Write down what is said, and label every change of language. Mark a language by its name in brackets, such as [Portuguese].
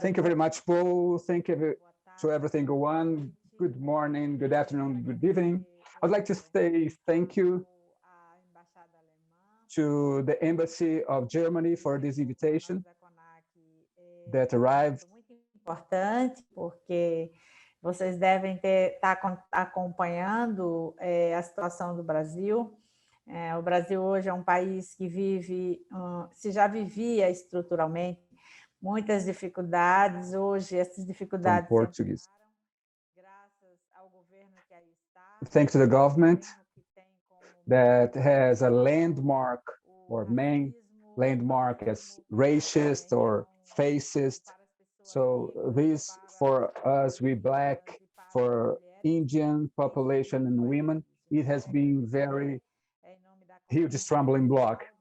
[English] Thank you very much, Paul. Thank you to everything go on. Good morning, good afternoon, good evening. I'd like to say thank you to the Embassy of Germany for this invitation that arrived. [Portuguese] Muito importante, porque vocês devem estar acompanhando a situação do Brasil. O Brasil hoje é um país que vive, se já vivia estruturalmente muitas dificuldades, hoje essas dificuldades graças ao governo que aí está. [English] Thanks to the government that has a landmark or main landmark as racist or fascist. So this, for us, we Black, for Indian population and women, it has been very huge stumbling block.